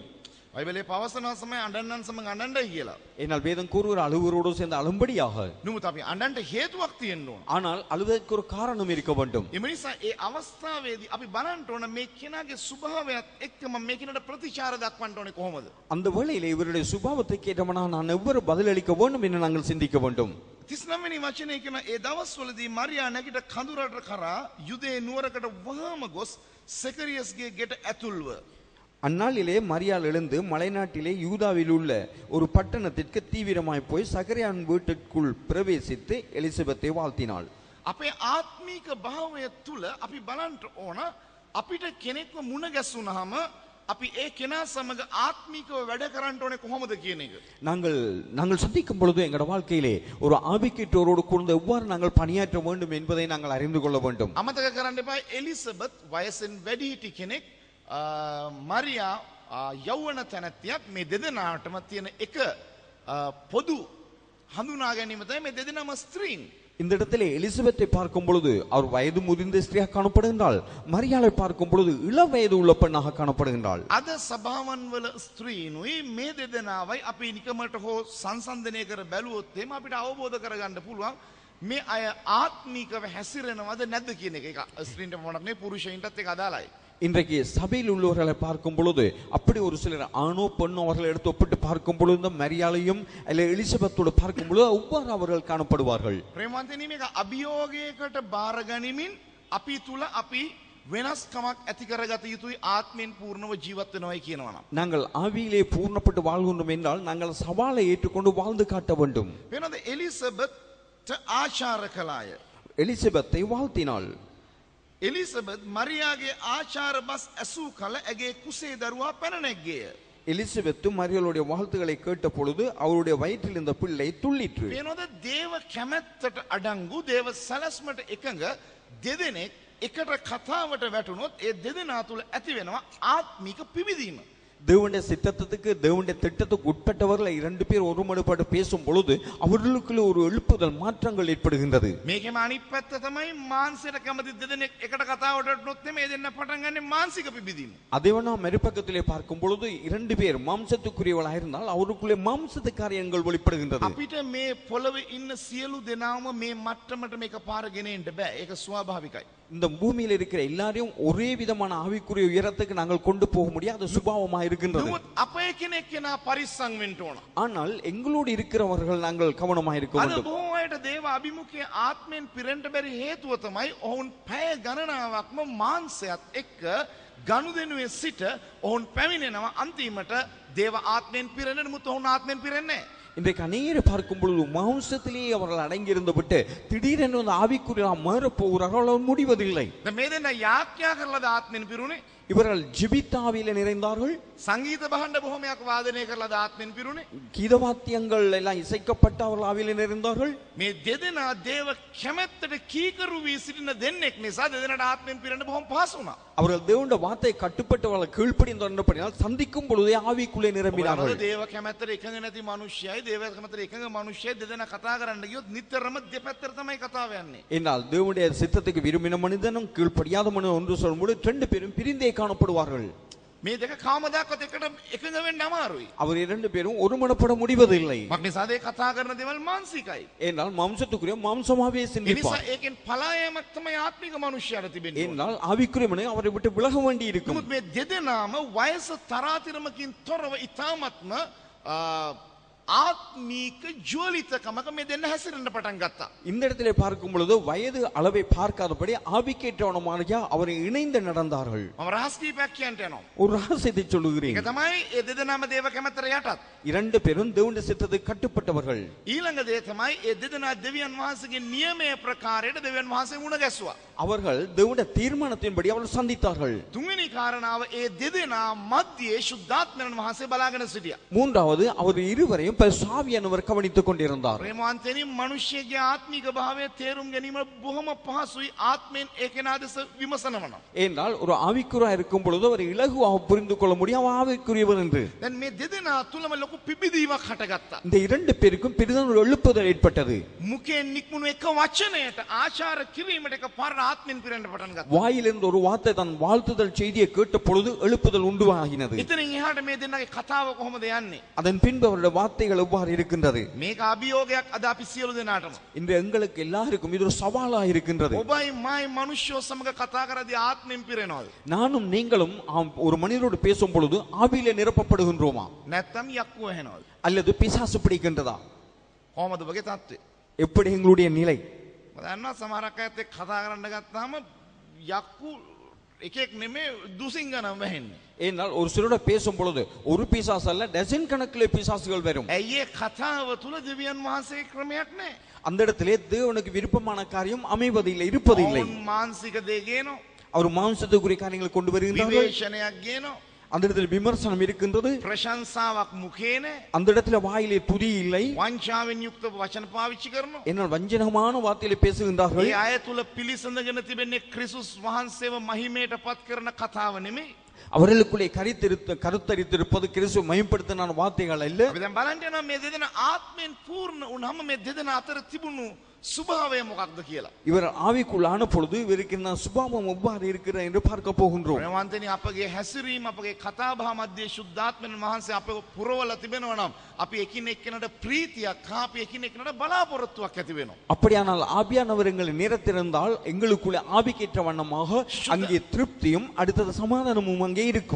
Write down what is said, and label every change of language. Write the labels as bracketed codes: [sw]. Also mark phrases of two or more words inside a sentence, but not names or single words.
[si] බයිබලයේ පවසනවා සමය අඬන්නන් සමග අඬන්නයි කියලා. [ta] ஏனால் வேதம் கூறுகிற அழுவரோடு சேர்ந்து அழும்படியாக. [si] නමුත් අපි අඬන්න හේතුවක් තියෙන්න ඕන. [ta] ஆனால் அழுவதற்கு ஒரு காரணம் இருக்க வேண்டும். [si] ඒ නිසා ඒ අවස්ථාවේදී අපි බලන්න ඕන මේ කෙනාගේ ස්වභාවයත් එක්කම මේ කෙනාට ප්‍රතිචාර දක්වන්න ඕනේ කොහොමද? [ta] அந்த வேளையிலே இவருடைய சுபாவத்துக்கு ஏற்றவனாக நான் எவ்வாறு பதிலளிக்க வேண்டும் என்று நாங்கள் சிந்திக்க வேண்டும். [si] 39 වෙනි වචනේ කියන ඒ දවස්වලදී මරියා නැගිට කඳුරට කරා යුදේ නුවරකට වහාම ගොස් සෙකරියස්ගේ ගෙට ඇතුල්ව. [ta] அந்நாளிலே மரியாள் எழுந்து மலைநாட்டிலே யூதாவில் உள்ள ஒரு பட்டணத்திற்கு தீவிரமாய் போய் சகரியான் வீட்டிற்குள் பிரவேசித்து எலிசபெத்தை வாழ்த்தினாள். [si] අපේ ආත්මීක භාවය තුල අපි බලන්න ඕන අපිට කෙනෙක්ව මුණ ගැසුනහම අපි ඒ කෙනා සමග ආත්මීකව වැඩ කරන්න ඕනේ කොහොමද කියන එක. [ta] நாங்கள் சந்திக்கும் பொழுது எங்களோட வாழ்க்கையிலே ஒரு ஆவிக்கிட்டோரோடு கூர்ந்து எவ்வாறு நாங்கள் பணியாற்ற வேண்டும் என்பதை நாங்கள் அறிந்து கொள்ள வேண்டும். [si] අමතක කරන්න එපා එලිසබෙත් වයසෙන් වැඩිහිටි කෙනෙක් මරියා යෞවන තැනැත්තියක් මේ දෙදෙනාටම තියෙන එක පොදු හඳුනා ගැනීම තමයි මේ දෙදෙනාම ස්ත්‍රීන්. [ta] இந்த இடத்திலே எலிசபெத்தை பார்க்கும் பொழுது அவர் வயது முதிர்ந்த ஸ்திரியாக காணப்படுகின்றாள். மரியாளை பார்க்கும் பொழுது இள வயது உள்ள பெண்ணாக காணப்படுகின்றாள். [si] අද සභාවන් වල ස්ත්‍රීනුයි මේ දෙදෙනාවයි අපි නිකමට හෝ සංසන්දනය කර බැලුවොත් එහෙම අපිට අවබෝධ කරගන්න පුළුවන් මේ අය ආත්මිකව හැසිරෙනවද නැද්ද කියන එක. ඒක ස්ත්‍රීන්ට මොනක් නෙවෙයි පුරුෂයින්ටත් ඒක අදාළයි. [ta] இன்றைக்கு சபையில் உள்ளவர்களை பார்க்கும் பொழுது அப்படி ஒரு சிலர் ஆணோ பெண்ணோ அவர்களை எடுத்து ஒப்பிட்டு பார்க்கும் பொழுது மரியாளையும் அல்ல எலிசபெத்தோடு பார்க்கும் பொழுது ஒவ்வொரு அவர்கள் காணப்படுவார்கள். [si] ප්‍රේමවන්තනි මේක අභියෝගයකට බාර ගනිමින් අපි තුල අපි වෙනස්කමක් ඇති කරගත යුතුයි ආත්මෙන් පූර්ණව ජීවත් වෙනවයි කියනවා නම්. [ta] நாங்கள் ஆவியிலே பூர்ணப்பட்டு வாழ்கின்றோம் என்றால் நாங்கள் சவாலை ஏற்றுக்கொண்டு வாழ்ந்து காட்ட வேண்டும். [si] වෙනද එලිසබෙත් ආචාර කළාය. [ta] எலிசபெத்தை வாழ்த்தினாள். [si] එලිසබෙත් මරියාගේ ආචාර බස් ඇසූ කල ඇගේ කුසේ දරුවා පැන නැග්ගේය. [ta] எலிசபெத்து மரியாளுடைய வாழ்த்துக்களை கேட்ட பொழுது அவருடைய வயிற்றில் இருந்த பிள்ளை துள்ளிற்று. [si] වෙනද දේව කැමැත්තට අඩංගු දේව සැලැස්මට එකඟ දෙදෙනෙක් එකට කතාවට වැටුනොත් ඒ දෙදෙනා තුල ඇති වෙනවා ආත්මික පිවිදීම. [ta] தேவனுடைய சித்தத்துக்கு தேவனுடைய திட்டத்துக்கு உட்பட்டவர்கள் இரண்டு பேர் ஒருமனப்பட்டு பேசும் பொழுது அவர்களுக்குள்ள ஒரு எழுப்புதல் மாற்றங்கள் ஏற்படுகின்றது. [si] මේකෙම අනිත් පැත්ත තමයි මානසික කැමති දෙදෙනෙක් එකට කතාවට වැටුනොත් මේ දෙන්න පටන් ගන්නේ මානසික පිබිදීම. [ta] அதேவனா மறுபக்கத்திலே பார்க்கும் பொழுது இரண்டு பேர் மாம்சத்துக்குரியவர்களாக இருந்தால் அவருக்குள்ளே மாம்சத்து காரியங்கள் வெளிப்படுகின்றது. [si] අපිට මේ පොළවේ ඉන්න සියලු දෙනාම මේ මට්ටමට මේක පාර ගෙනෙන්න බෑ. ඒක ස්වාභාවිකයි. [ta] இந்த பூமியில் இருக்கிற எல்லாரையும் ஒரே விதமான ஆவிக்குரிய உயரத்துக்கு நாங்கள் கொண்டு போக முடியாது. சுபாவமாக இருக்கின்றது. [si] අපේ කෙනෙක් කෙනා පරිස්සම් වෙන්න ඕන. [ta] ஆனால் எங்களோடு இருக்கிறவர்கள் நாங்கள் கவனமாக இருக்க [si] අද [ta] வேண்டும். [si] බොහෝ අයට දේව අභිමුඛයේ ආත්මෙන් පිරෙන්න බැරි හේතුව තමයි ඔවුන් පැය ගණනාවක්ම මාංශයත් එක්ක ගනුදෙනුවේ සිට ඔවුන් පැමිණෙනවා අන්තිමට දේව ආත්මෙන් පිරෙන්න නමුත් ඔවුන් ආත්මෙන් පිරෙන්නේ නැහැ. [ta] இன்றைக்கு அநேகரை பார்க்கும் பொழுது மாம்சத்திலேயே அவர்கள் அடங்கியிருந்து விட்டு திடீரென்று ஆவிக்குரிய மாறப் போகிறார்கள் முடிவதில்லை. [si] මේ දෙන්න යාඥා කරලාද ආත්මෙන් පිරුණේ? [ta] இவர்கள் ஜிபித்தாவில நிறைந்தார்கள். [si] සංගීත භාණ්ඩ බොහොමයක් වාදනය කරලාද ආත්මෙන් පිරුණේ? [ta] கீதவாத்தியங்கள் எல்லாம் இசைக்கப்பட்ட அவர்கள் ஆவியில நிறைந்தார்கள். [si] මේ දෙදෙනා දේව කැමැත්තට කීකරු වී සිටින දෙන්නෙක් නිසා දෙදෙනාට ආත්මෙන් පිරෙන්න බොහොම පහසු වුණා. [ta] அவர்கள் தேவனுடைய வார்த்தை கட்டுப்பட்டவர்கள் கீழ்ப்படிந்தபடியால் சந்திக்கும் பொழுதே ஆவிக்குள்ளே நிரம்பினார்கள். [si] දේව කැමැත්තට එකඟ නැති මිනිස්සයයි දේව කැමැත්තට එකඟ මිනිස්සයයි දෙදෙනා කතා කරන්න ගියොත් නිතරම දෙපැත්තට තමයි කතාව යන්නේ. [ta] என்றால் தேவனுடைய சித்தத்துக்கு விரும்பின மனிதனும் கீழ்ப்படியாத மனிதனும் ஒன்று சொல்லும்போது ரெண்டு பேரும் பிரிந்தே காணப்படுவார்கள். [si] මේ දෙක කවමදාකවත් එකට එකඟ වෙන්න අමාරුයි. [ta] அவர் இரண்டு பேரும் ஒருமனப்பட முடிவதில்லை. [si] මක්නිසාද ඒ කතා කරන දේවල් මානසිකයි. [ta] ஏனால் மாம்சத்துக்குரிய மாம்சமாவே [si] ඒ නිසා [ta] சிந்திப்பார். [si] ඒකෙන් පලා යෑමක් තමයි ආත්මික මනුෂ්‍යයාට තිබෙන්නේ. [ta] ஏனால் ஆவிக்குரியவனை அவரை விட்டு விலக வேண்டி இருக்கும். [si] නමුත් මේ දෙදෙනාම වයස තරාතිරමකින් තොරව ඉතාමත්ම ආත්මීක ජ්වලිතකමක මේ දෙන්න හැසිරෙන්න පටන් ගත්තා. [ta] இந்த இடத்திலே பார்க்கும் பொழுது வயது அளவை பார்க்காதபடி ஆவிக்கேற்றவனமாக அவரை இணைந்து நடந்தார்கள். [si] මම රහස් කීපයක් කියන්න යනවා. [ta] ஒரு ரகசியத்தை சொல்லுகிறேன். [si] ඒක තමයි ඒ දෙදෙනාම දේව කැමැත්තට යටත්. [ta] இரண்டு பேரும் தேவனுடைய சித்தத்துக்கு கட்டுப்பட்டவர்கள். [si] ඊළඟ දේ තමයි ඒ දෙදෙනා දෙවියන් වහන්සේගේ නියමයේ ප්‍රකාරයට දෙවියන් වහන්සේ මුණ ගැස්සුවා. [ta] அவர்கள் தேவனுடைய தீர்மானத்தின்படி அவர்கள் சந்தித்தார்கள். [si] තුන්වෙනි කාරණාව ඒ දෙදෙනා මැදියේ ශුද්ධාත්මයන් වහන්සේ බලාගෙන සිටියා. [ta] மூன்றாவது அவர் இருவரையும் பரிசுத்தாவியானவர் கவனித்துக் கொண்டிருந்தார். [si] ප්‍රේමවන්තනි මනුෂ්‍යගේ ආත්මික භාවය තේරුම් ගැනීම බොහොම පහසුයි ආත්මෙන් ඒ කෙනා දෙස විමසනවනම්. [ta] ஏனால் ஒரு ஆவிக்குறியா இருக்கும் பொழுது அவர் இலகுவாக புரிந்து கொள்ள முடியும் அவர் ஆவிக்குரியவர் என்று. [si] දැන් මේ දෙදෙනා තුලම ලොකු පිබිදීමක් හටගත්තා. [ta] இந்த இரண்டு பேருக்கும் பெரிதான ஒரு எழுப்புதல் ஏற்பட்டது. [si] මුඛයෙන් නික්මුණු එක වචනයට ආචාර කිරීමට එක පාර ආත්මෙන් පිරෙන්න පටන් ගත්තා. [ta] வாயிலிருந்து ஒரு வார்த்தை தன் வாழ்த்துதல் செய்தியை கேட்ட பொழுது எழுப்புதல் உண்டாகினது. [si] ඉතින් එහාට මේ දෙන්නගේ කතාව කොහොමද යන්නේ? [ta] அதன் பின்பு அவருடைய வார்த்தைகள் எவ்வாறு இருக்கின்றது? [si] මේක අභියෝගයක් අද අපි සියලු දෙනාටම. [ta] இன்று எங்களுக்கு எல்லாருக்கும் இது ஒரு சவாலா இருக்கின்றது. [si] ඔබයි මයි මනුෂ්‍යෝ සමග කතා කරද්දී ආත්මෙන් පිරෙනවද? [ta] நானும் நீங்களும் ஒரு மனிதரோடு பேசும் பொழுது ஆவியிலே நிரப்பப்படுகின்றோமா [si] නැත්තම් යක්කුව වෙනවද? [ta] அல்லது பிசாசு பிடிக்கின்றதா? [si] කොහොමද ඔබගේ තත්ත්වය? [ta] எப்படி எங்களுடைய நிலை? [si] මම දන්නවා සමහරක් අයත් එක්ක කතා කරන්න ගත්තාම යක්කු එකෙක් නෙමෙයි දුසින් ගණන් වැහෙන්නේ. [ta] ஏனால் ஒரு சிலரோட பேசும் பொழுது ஒரு பிசாசு அல்ல டசன் கணக்கிலே பிசாசுகள் வரும். [si] ඇයි ඒ කතාව තුල දෙවියන් වහන්සේ ක්‍රමයක් නැහැ. [ta] அந்த இடத்திலே தேவனுக்கு விருப்பமான காரியம் அமைவதில்லை இருப்பதில்லை. [si] ඔවුන් මානසික දේ ගේනවා. [ta] அவர் மாம்சத்துக்குரிய காரியங்களை கொண்டு வருகின்றார்கள். [si] විවේචනයක් ගේනවා. [ta] அந்த இடத்துல விமர்சனம் இருக்கின்றது. [si] ප්‍රශංසාවක් මුඛේ නැහැ. [ta] அந்த இடத்துல வாயிலே துதி இல்லை. [si] වංචාවෙන් යුක්ත වචන පාවිච්චි කරනවා. [ta] என்னால் வஞ்சகமான வார்த்தையிலே பேசுகின்றார்கள். [si] ඒ අය තුල පිළිසඳගෙන තිබෙන්නේ ක්‍රිස්තුස් වහන්සේව මහිමයට පත් කරන කතාව නෙමෙයි. [ta] அவர்களுக்குள்ளே கருத்தரித்திருப்பது கிறிஸ்துவை மகிமைப்படுத்தின வார்த்தைகள் அல்ல. [si] අපි දැන් බලන්න යනවා මේ දෙදෙනා ආත්මෙන් පූර්ණ වුණාම මේ දෙදෙනා අතර තිබුණු ස්වභාවය මොකක්ද කියලා. [ta] இவர் ஆவிக்குள்ளான பொழுது இவருக்கு சுபாவம் எவ்வாறு இருக்கிறது என்று பார்க்க போகின்றோம். [si] ප්‍රේමවන්තනි අපගේ හැසිරීම අපගේ කතාබහ මැද්දේ ශුද්ධාත්මයන් වහන්සේ අපව පුරවලා තිබෙනවා නම් අපි එකින් එක්කෙනාට ප්‍රීතියක් හා අපි එකින් එක්කෙනාට බලාපොරොත්තුවක් ඇති වෙනවා. [ta] அப்படியானால் ஆவியானவர் எங்களை நிரத்திருந்தால் எங்களுக்குள்ளே ஆவிக்கேற்ற வண்ணமாக அங்கே திருப்தியும் அடுத்தது சமாதானமும் அங்கே இருக்கும்.